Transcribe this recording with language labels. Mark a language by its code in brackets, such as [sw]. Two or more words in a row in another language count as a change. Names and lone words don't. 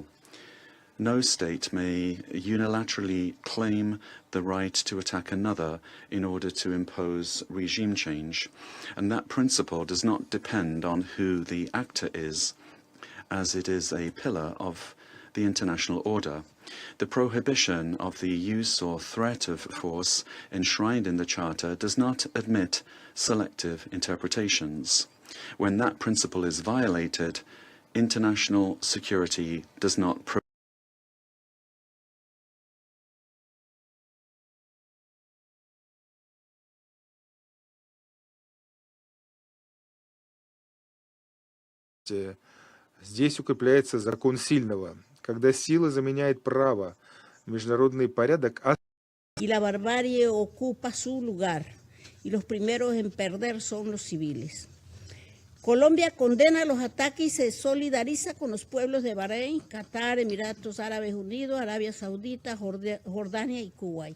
[en] No state may unilaterally claim the right to attack another in order to impose regime change, and that principle does not depend on who the actor is, as it is a pillar of the international order. The prohibition of the use or threat of force enshrined in the Charter does not admit selective interpretations. When that principle is violated, international security does not [ru] Здесь укрепляется закон сильного, когда сила заменяет право, международный порядок. [es] Y la barbarie ocupa su lugar, y los primeros en perder son los civiles. Colombia condena los ataques y se solidariza con los pueblos de Bahrain, Qatar, Emiratos Árabes Unidos, Arabia Saudita, Jordania y Kuwait.